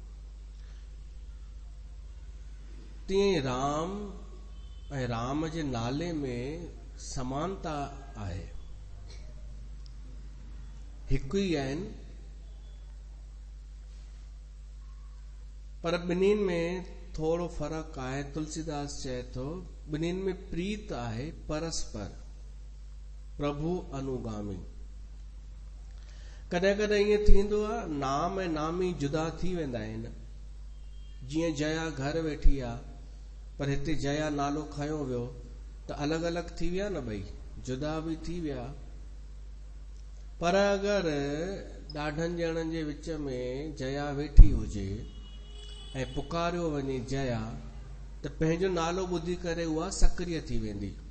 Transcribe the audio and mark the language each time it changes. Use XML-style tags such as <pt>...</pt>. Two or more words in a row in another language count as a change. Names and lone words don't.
<sd>तीअं राम ऐं राम जे नाले में समानता आहे, हिकु ई आहिनि, पर ॿिन्हिनि में थोरो फर्क़ु आहे। तुलसीदास चए थो ॿिन्हिनि में प्रीत आहे परस्पर, प्रभु अनुगामी। कॾहिं कॾहिं ईअं थींदो आहे नाम ऐं नामी जुदा थी वेंदा आहिनि। जीअं जया घर वेठी आहे, पर हिते जया नालो खयो वियो त अलॻि अलॻि थी विया न, ॿई जुदा बि थी विया। पर अगरि ॾाढनि ॼणनि जे विच में जया वेठी हुजे ऐं पुकारियो वञे जया, त पंहिंजो नालो ॿुधी करे उहा सक्रिय थी वेंदी।</sd>